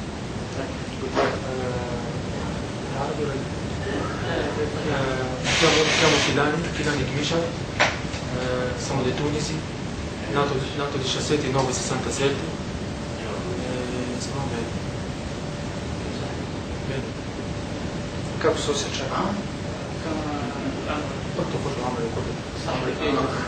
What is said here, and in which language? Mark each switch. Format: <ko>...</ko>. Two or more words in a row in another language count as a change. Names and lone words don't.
<it>Chiamo Filani Gmisha, sono di Tunisi, nato il 17 9 67. Sono bene.</it> <hr>Kako se osjeća?</hr> <it>Tutto quello che ho</it>